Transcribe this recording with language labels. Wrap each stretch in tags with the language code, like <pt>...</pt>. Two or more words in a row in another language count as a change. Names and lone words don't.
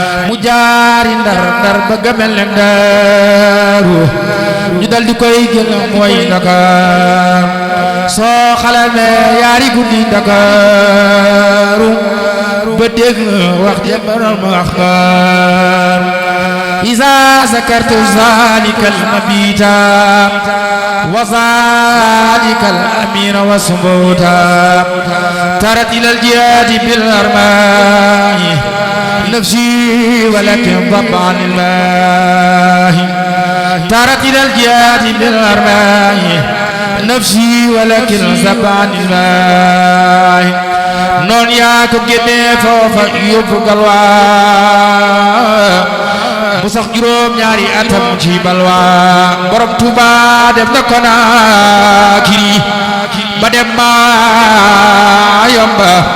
<wo>Mu jaari Ndar, Ndar ba ga mel ne Ndaaru. Ñu dal di koy jël mooy Ndakaar. Soo xalamee yaari guddi Ndakaaru. Ba dégg wax ja borom axbaar.</wo> <ar>إذا ذكرت ذلك المبيتا وذلك الأمير والثبوتا. طارت إلى الجهاد بالأرماح نفسي ولكن دبا عن الماء. تارت إلى الجهاد بالأرماح. نفسي ولكن زبان الماء.</ar> <wo>Noon yaa ko génne foofa yóbbu Galwa. Mu sax juróom ñaari atam ci balwa. Borom Tuuba dem na Konaakiri. Ba dem Mayumba.</wo>